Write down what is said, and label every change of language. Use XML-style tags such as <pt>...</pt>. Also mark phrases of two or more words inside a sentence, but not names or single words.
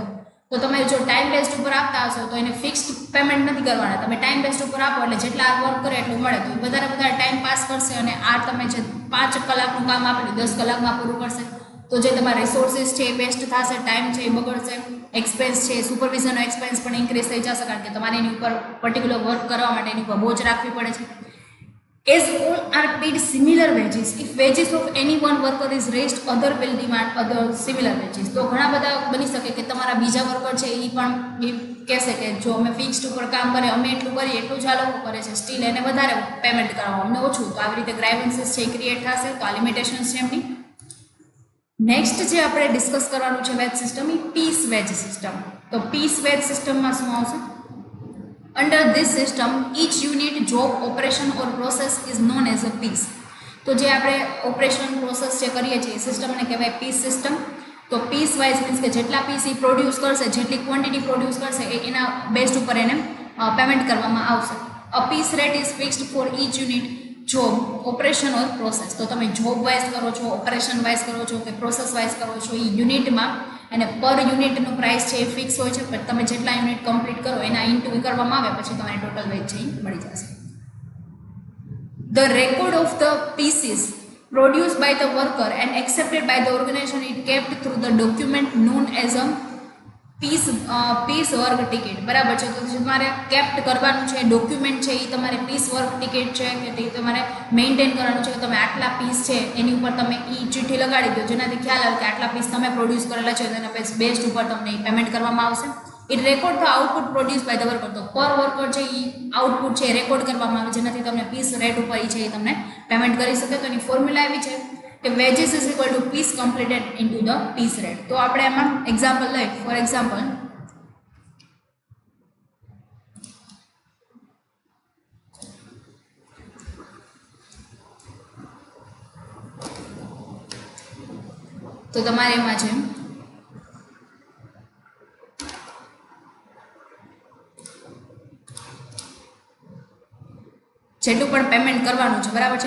<gu>તો તમે જો</gu> <en>time based</en> <gu>ઉપર આપતા હશો તો એને</gu> <en>fixed payment</en> <gu>નથી કરવાના, તમે</gu> <en>time based</en> <gu>ઉપર આપો એટલે જેટલા વર્ક કરે એટલું મળે, તો વધારે</gu> <en>time pass</en> <gu>કરશે અને આ તમે જે 5 કલાકનું કામ આપેલું 10 કલાકમાં પૂરું કરશે, તો જે તમારા રિસોર્સિસ છે એ વેસ્ટ થશે, ટાઈમ છે એ બગડશે, એક્સપેન્સ છે સુપરવિઝનનો એક્સપેન્સ પણ ઇન્ક્રીઝ થઈ જશે, કારણ કે તમારે એની ઉપર</gu> <en>particular work</en> <gu>કરવા માટે એની ઉપર બોજ રાખવી પડે છે.</gu> <en>As all are paid similar wages, if wages of any one worker is raised, other will demand other similar wages.</en> <gu>તો ઘણા બધા બની શકે કે તમારા બીજા વર્કર છે એ પણ કહેશે કે જો અમે ફિક્સ્ડ ઉપર કામ કરીએ, અમે એટલું કરીએ એટલું જ આ લોકો કરે છે, સ્ટીલ એને વધારે પેમેન્ટ કરાવો, અમને ઓછું. તો આવી રીતે ગ્રાઇવન્સીસ છે એ ક્રિએટ થશે. તો આ લિમિટેશન્સ છે એમની. નેક્સ્ટ જે આપણે ડિસ્કસ કરવાનું છે</gu> <en>wage system,</en> <gu>એ</gu> <en>piece wage system.</en> <gu>તો</gu> <en>piece wage</en> <gu>સિસ્ટમમાં શું આવશે?</gu> <en>Under this system, each unit, job, operation or process is known as a piece.</en> <gu>તો જે આપણે</gu> <en>operation process</en> <gu>જે કરીએ છીએ સિસ્ટમને કહેવાય</gu> <en>piece system.</en> <gu>તો</gu> <en>piece wise means</en> <gu>કે જેટલા પીસ એ પ્રોડ્યુસ કરશે, જેટલી ક્વોન્ટિટી પ્રોડ્યુસ કરશે એના બેઝ ઉપર એને પેમેન્ટ કરવામાં આવશે.</gu> <en>A piece rate is fixed for each unit, job, operation or process.</en> <gu>તો તમે</gu> <en>job wise</en> <gu>કરો છો,</gu> <en>operation wise</en> <gu>કરો છો કે</gu> <en>process wise</en> <gu>કરો છો, એ યુનિટમાં અને પર યુનિટનું પ્રાઇસ છે એ ફિક્સ હોય છે, પણ તમે જેટલા યુનિટ કમ્પ્લીટ કરો એના ઇન્ટુ કરવામાં આવે પછી તમારે</gu> <en>total wage</en> <gu>છે એ મળી જશે.</gu> <en>the record of the pieces produced by the worker and accepted by the organization is kept through the document known as a piece work ticket.</en> <gu>બરાબર છે. તો તમારે કેપ્ટ કરવાનું છે ડોક્યુમેન્ટ છે એ તમારે</gu> <en>piece work ticket</en> <gu>છે કે તે તમારે મેન્ટેન કરવાનું છે કે તમે આટલા પીસ છે એની ઉપર તમે એ ચિઠ્ઠી લગાડી દો, જેનાથી ખ્યાલ આવે કે આટલા પીસ તમે પ્રોડ્યુસ કરેલા છે તેના બેઝ ઉપર તમને પેમેન્ટ કરવામાં આવશે.</gu> <en>it record the output produce by the worker.</en> <gu>તો</gu> <en>per worker</en> <gu>છે એ આઉટપુટ છે રેકોર્ડ કરવામાં આવે, જેનાથી તમને</gu> <en>piece rate</en> <gu>ઉપર છે એ તમને પેમેન્ટ કરી શકે. તો એની ફોર્મ્યુલા એવી છે કે</gu> <en>wages is equal to piece completed into the piece rate.</en> <gu>તો આપણે એમાં એક્ઝામ્પલ લઈએ.</gu> <en>for example,</en> <gu>તો તમારે એમાં છે જેટલું પણ પેમેન્ટ કરવાનું છે, બરાબર છે.</gu>